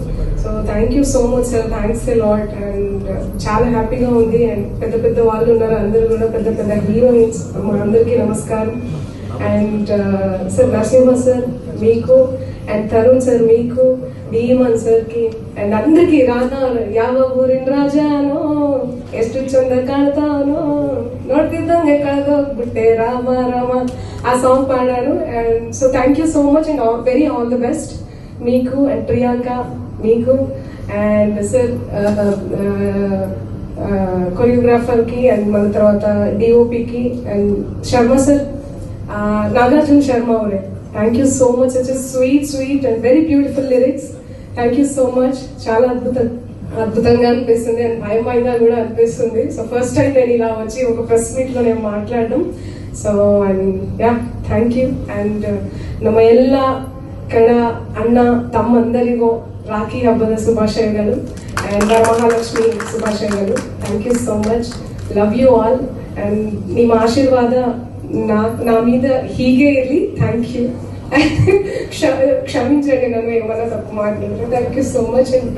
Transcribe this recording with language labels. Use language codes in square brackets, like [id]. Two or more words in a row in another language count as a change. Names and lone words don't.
[en] so thank you so much sir, thanks a lot. and [te] చాలా హ్యాపీగా ఉంది. అండ్ పెద్ద పెద్ద వాళ్ళు ఉన్నారు, అందరూ కూడా పెద్ద పెద్ద హీరోయిన్స్. మా అందరికీ నమస్కారం. అండ్ సార్ నరసింహ సార్ మీకు, అండ్ తరుణ్ సార్ మీకు, డీమాన్ సార్కి, అండ్ అందరికీ [kn] ರಾಧಾ ಯಾವ ಊರಿನ ರಾಜಾನೋ ಎಷ್ಟು ಚಂದ ಕಾಣ್ತಾನೋ ನೋಡ್ತಿದ್ದಂಗೆ ಕಳೆದೋಗ್ಬಿಟ್ಟೆ ರಾಮ ರಾಮ [te] ఆ సాంగ్ పాడాను. [en] and so thank you so much and very all the best మీకు అండ్ ప్రియాంక మీకు. [te] అండ్ సార్ కొరియోగ్రాఫర్కి అండ్ మన తర్వాత డిఓపికి అండ్ శర్మ సార్, నాగార్జున శర్మ అవరే, [en] థ్యాంక్ యూ సో మచ్. such sweet and very beautiful lyrics. thank you so much. [te] చాలా అద్భుతంగా అనిపిస్తుంది అండ్ భయంగా కూడా అనిపిస్తుంది. సో [en] first time [te] నేను ఇలా వచ్చి ఒక ప్రెస్ మీట్లో నేను మాట్లాడడం. [en] so and ya thank you. [kn] ಅಂಡ್ ನಮ್ಮ ಎಲ್ಲ ಕನ್ನಡ ಅಣ್ಣ ತಮ್ಮಂದರಿಗೂ ರಾಖಿ ಹಬ್ಬದ ಶುಭಾಶಯಗಳು ಅಂಡ್ ವರಮಹಾಲಕ್ಷ್ಮಿ ಶುಭಾಶಯಗಳು. [en] thank you so much. love you all. and [kn] ನಿಮ್ಮ ಆಶೀರ್ವಾದ [te] నా మీద [kn] ಹೀಗೆ ಇರಲಿ. [en] thank you. [te] క్షమించండి నన్ను ఏమన్నా తప్పు మాట్లాడారు. [en] thank you so much. and